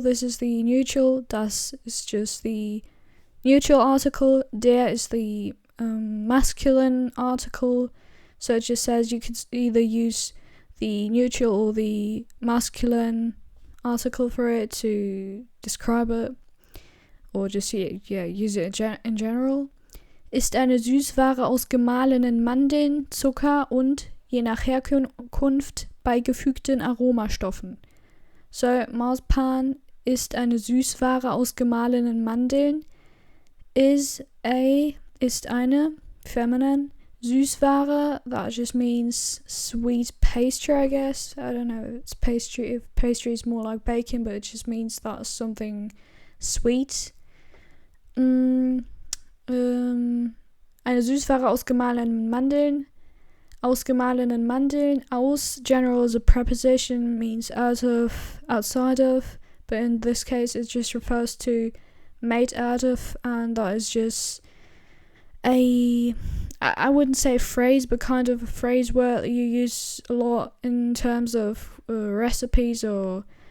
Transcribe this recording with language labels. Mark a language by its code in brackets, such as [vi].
[en] This is the neutral, das is just the neutral article, der is the masculine article, so it just says you could either use the neutral or the masculine article for it to describe it, or just use it in general. [de] Ist eine Süßware aus gemahlenen Mandeln, Zucker und, je nach Herkunft, beigefügten Aromastoffen. So, marzipan ist eine Süßware aus gemahlenen Mandeln, is eine feminine Süßware. [en] That just means sweet pastry, I guess. I don't know if it's pastry, if pastry is more like baking, but it just means that's something sweet. [de] Eine Süßware aus gemahlenen Mandeln. Aus gemahlenen Mandeln. [en] Aus, general as a preposition, means out of, outside of, but in this case it just refers to made out of, and that is just I wouldn't say a phrase, but kind of a phrase where you use a lot in terms of recipes, or